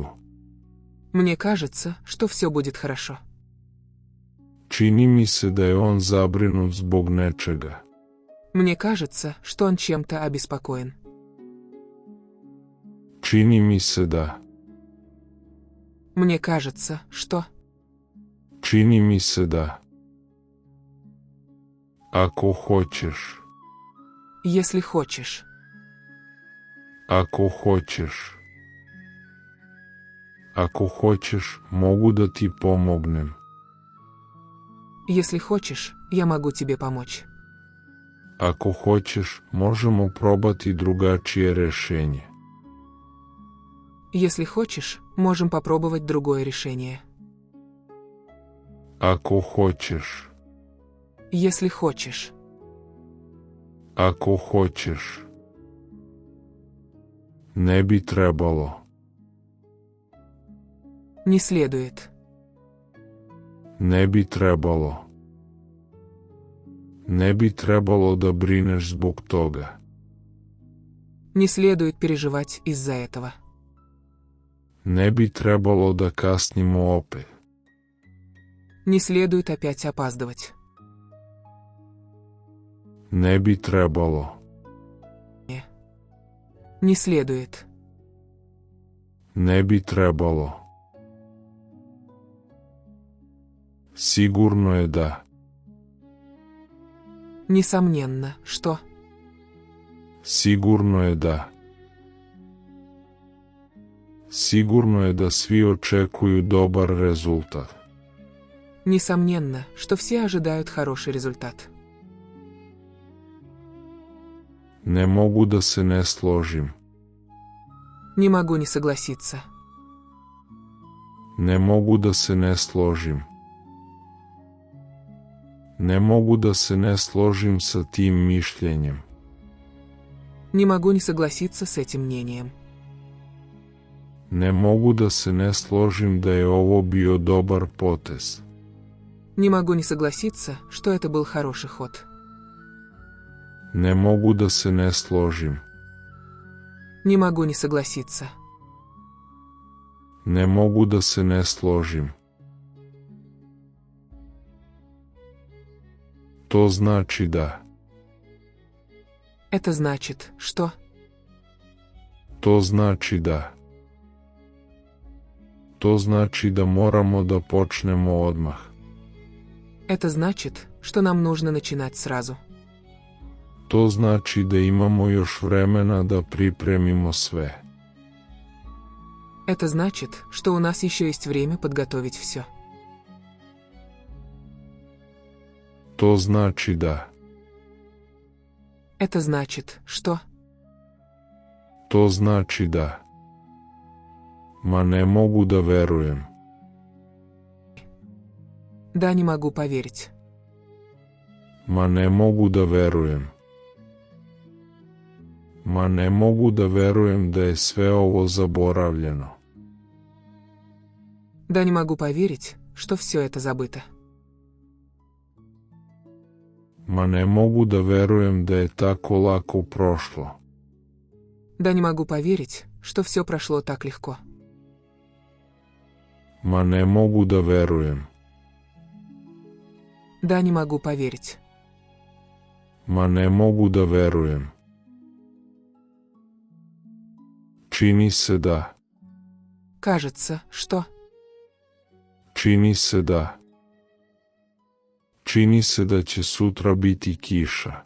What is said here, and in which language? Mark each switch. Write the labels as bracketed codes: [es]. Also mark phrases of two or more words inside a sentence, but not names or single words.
[ru] Мне кажется, что все будет хорошо. [sr] Čini mi se da je on zabrinut zbog nečega. [ru] Мне кажется, что он чем-то обеспокоен. [sr] Čini mi se da. [ru] Мне кажется, что? [sr] Čini mi se da. Ako hoćeš. [ru] Если хочешь. [sr] Ako hoćeš. Ako hoćeš, mogu da ti pomognem. [ru] Если хочешь, я могу тебе помочь. [sr] Ako hoćeš, možemo probati drugačije rešenje. [ru] Если хочешь, можем попробовать другое решение. [sr] Ako hoćeš. [ru] Если хочешь. [sr] Ako hoćeš. Ne bi trebalo. [ru] Не следует. [sr] Ne bi trebalo. Ne bi trebalo da brineš zbog toga. [ru] Не следует переживать из-за этого. [sr] Ne bi trebalo da kasnimo opet. [ru] Не следует опять опаздывать. [sr] Ne bi trebalo. [ru] Не следует. [sr] Ne bi trebalo. Sigurno je da. [ru] Несомненно, что? [sr] Sigurno je da. Sigurno je da svi očekuju dobar rezultat. [ru] Несомненно, что все ожидают хороший результат. [sr] Ne mogu da se ne složim. [ru] Не могу не согласиться. [sr] Ne mogu da se ne složim. Ne mogu da se ne složim sa tim mišljenjem. [ru] Не могу не согласиться с этим мнением. [sr] Ne mogu da se ne složim da je ovo bio dobar potez. [ru] Не могу не согласиться, что это был хороший ход. [sr] Ne mogu da se ne složim. [ru] Не могу не согласиться. [sr] Ne mogu da se ne složim. To znači da. [ru] Это значит, что? [sr] To znači da. To znači da moramo da počnemo odmah. [ru] Это значит, что нам нужно начинать сразу. [sr] To znači da imamo još vremena da pripremimo sve. [ru] Это значит, что у нас еще есть время подготовить все. [sr] To znači da. [ru] Это значит, что... [sr] To znači da. Ma ne mogu da verujem. [ru] Да, не могу поверить. [sr] Ma ne mogu da verujem. Ma ne mogu da verujem da je sve ovo zaboravljeno. [ru] Да, не могу поверить, что все это забыто. [sr] Ma ne mogu da verujem da je tako lako prošlo. [ru] Да, не могу поверить, что все прошло так легко. [sr] Ma ne mogu da verujem. [ru] Да, не могу поверить. [sr] Ma ne mogu da verujem. Čini se da. [ru] Кажется, что... [sr] Čini se da. Čini se da će sutra biti kiša.